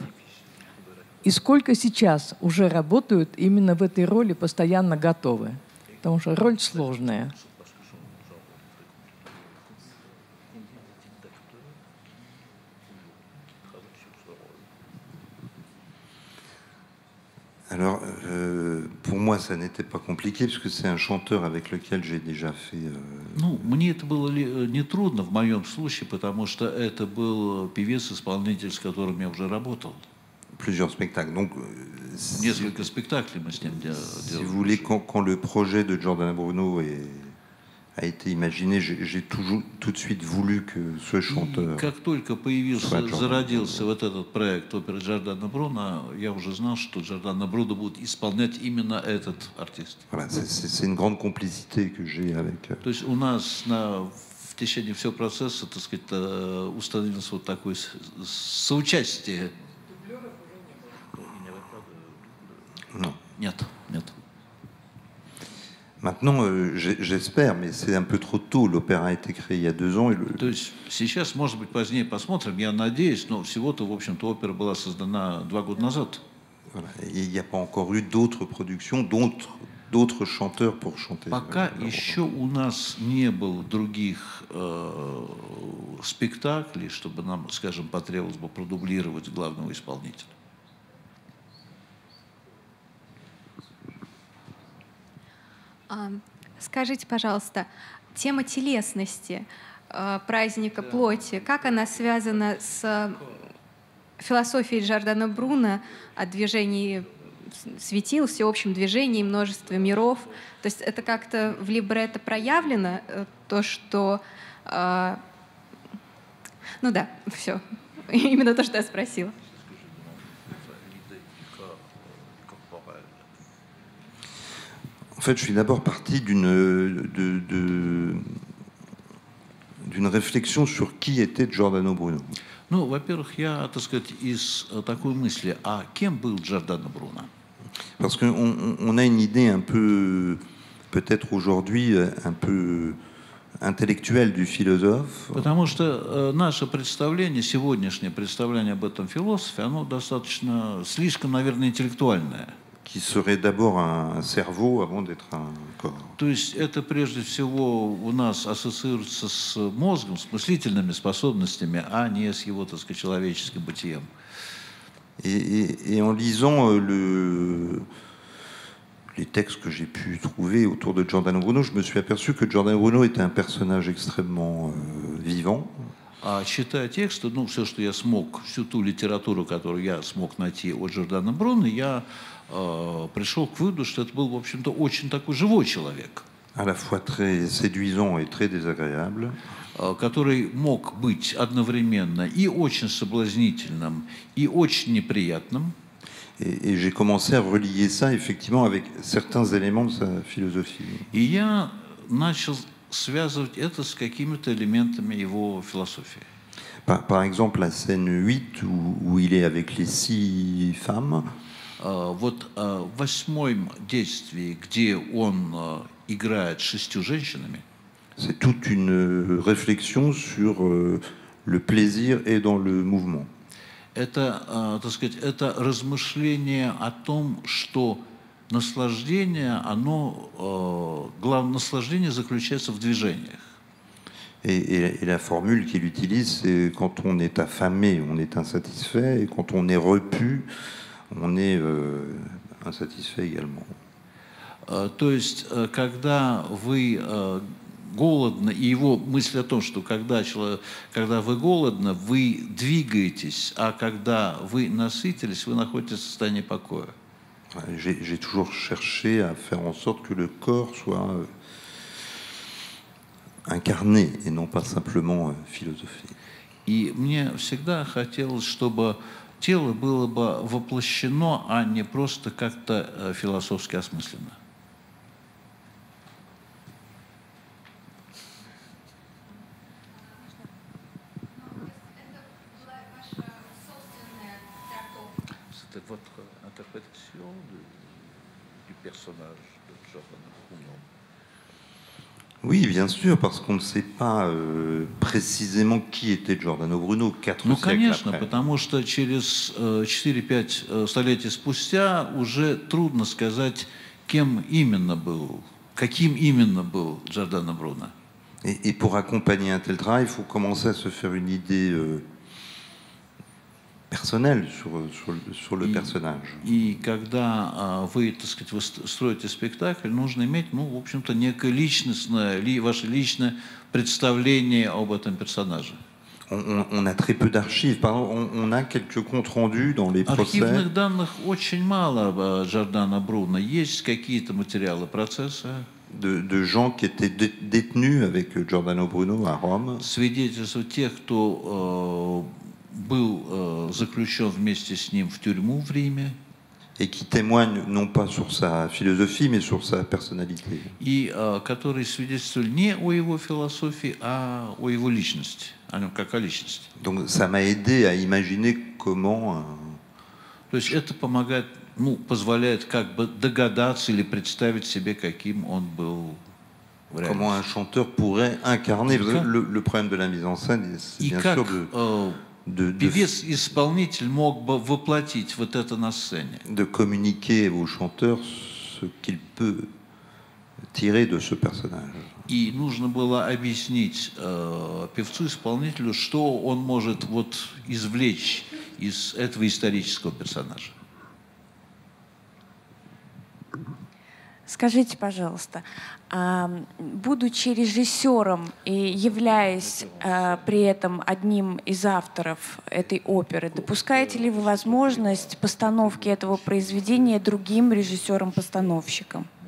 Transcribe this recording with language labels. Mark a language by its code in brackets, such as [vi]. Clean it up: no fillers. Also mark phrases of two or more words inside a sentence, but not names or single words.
[ru] И сколько сейчас уже работают именно в этой роли, постоянно готовы? Потому что роль сложная. [fr] Alors, pour moi, ça n'était pas compliqué, parce que c'est un chanteur avec lequel j'ai déjà fait... [ru] Ну, мне это было нетрудно в моем случае, потому что это был певец-исполнитель, с которым я уже работал. [fr] Plusieurs spectacles. Donc, [ru] несколько спектаклей мы с ним делали. [fr] Si vous voulez, quand le projet de Giordano Bruno a été imaginé, j'ai tout de suite voulu que ce chanteur... [ru] Как только зародился вот этот проект оперы Джордано Бруно, я уже знал, что Джордано Бруно будет исполнять именно этот артист. [fr] Voilà, c'est une grande complicité que j'ai avec... [ru] То есть у нас в течение всего процесса, так сказать, установилось вот такое соучастие. [fr] Non. [ru] Нет. [fr] Maintenant, j'espère, mais c'est un peu trop tôt. L'opéra a été créé il y a 2 ans. [ru] То есть сейчас, может быть, позднее посмотрим, я надеюсь, но всего-то, в общем-то, опера была создана 2 года назад. [fr] Voilà. Et il n'y a pas encore eu d'autres productions, d'autres chanteurs pour chanter. [ru] Пока еще у нас не было других спектаклей, чтобы нам, скажем, потребовалось бы продублировать главного исполнителя. Скажите, пожалуйста, тема телесности праздника плоти, как она связана с философией Джордано Бруно о движении светил, всеобщем движении, множестве миров. То есть это как-то в либретто проявлено, то, что... Ну да, все. Именно то, что я спросила. [fr] En fait, je suis d'abord parti d'une réflexion sur qui était Giordano Bruno. [ru] Ну, во-первых, я, так сказать, из такой мысли, а кем был Джордано Бруно? [fr] Parce qu'on a une idée un peu, peut-être aujourd'hui, un peu intellectuelle du philosophe. [ru] Потому что наше представление, сегодняшнее представление об этом философе, оно достаточно, слишком, наверное, интеллектуальное. [fr] Qui serait d'abord un cerveau avant d'être un corps. [ru] То есть это прежде всего у нас ассоциируется с мозгом, с мыслительными способностями, а не с его, так сказать, человеческим бытием. [fr] Et en lisant les textes que j'ai pu trouver autour de Giordano Bruno, je me suis aperçu que Giordano Bruno était un personnage extrêmement vivant. [ru] А читая тексты, ну, все, что я смог, всю ту литературу, которую я смог найти о Джордано Бруно, я пришел к выводу, что это был, в общем-то, очень такой живой человек. [fr] À la fois très séduisant et très désagréable. [ru] Который мог быть одновременно и очень соблазнительным, и очень неприятным. [fr] Et j'ai commencé à relier ça, effectivement, avec certains éléments de sa philosophie. [ru] И я начал связывать это с какими-то элементами его философии. [fr] Par exemple, la scène 8, où il est avec les 6 femmes. [ru] Вот в 8-м действии, где он играет 6 женщинами. [fr] C'est toute une réflexion sur le plaisir et dans le mouvement. [ru] Это, так сказать, это размышление о том, что наслаждение, главное наслаждение заключается в движениях. [fr] Et la formule qu'il utilise, c'est quand on est affamé, on est insatisfait, et quand on est repu, on est insatisfait également. [ru] То есть, когда вы голодны, и его мысль о том, что когда вы голодны, вы двигаетесь, а когда вы насытились, вы находитесь в состоянии покоя. [fr] J'ai toujours cherché à faire en sorte que le corps soit incarné et non pas simplement philosophie. [ru] И мне всегда хотелось, чтобы тело было бы воплощено, а не просто как-то философски осмысленно. [fr] C'est votre interprétation du personnage de Giordano Bruno? Oui, bien sûr, parce qu'on ne sait pas précisément qui était Giordano Bruno 4 [ru] Ну, [fr] siècles [ru] конечно, [fr] après. [ru] потому что через 4-5 столетий спустя уже трудно сказать, кем именно был, каким именно был Джордано Бруно. [fr] Et pour accompagner un tel travail, il faut commencer à se faire une idée personnelle sur le personnage. [ru] И когда вы, так сказать, вы строите спектакль, нужно иметь, ну, в общем-то, некое личностное, ваше личное представление об этом персонаже. [fr] On a très peu d'archives. Par exemple, on a quelques comptes rendus dans les procès. [ru] Архивных данных очень мало об Джордано Бруно. Есть какие-то материалы процесса. [fr] De gens qui étaient détenus avec Giordano Bruno à Rome. [ru] Свидетельства тех, кто был заключен вместе с ним в тюрьму в Риме. [fr] Et qui témoignent non pas sur sa philosophie, mais sur sa personnalité. [ru] И которые свидетельствовали не о его философии, а о его личности, о нем как о личности. [fr] Donc ça m'a aidé à imaginer comment. [ru] То есть это помогает, ну, позволяет как бы догадаться или представить себе, каким он был в реальности. [fr] Comment un chanteur pourrait incarner. Le problème de la mise en scène, c'est bien sûr [ru] Певец-исполнитель мог бы воплотить вот это на сцене. [fr] De communiquer au chanteur ce qu'il peut tirer de ce personnage. [ru] И нужно было объяснить певцу-исполнителю, что он может вот извлечь из этого исторического персонажа. Скажите, пожалуйста, будучи режиссером и являясь при этом одним из авторов этой оперы, допускаете ли вы возможность постановки этого произведения другим режиссерам-постановщикам?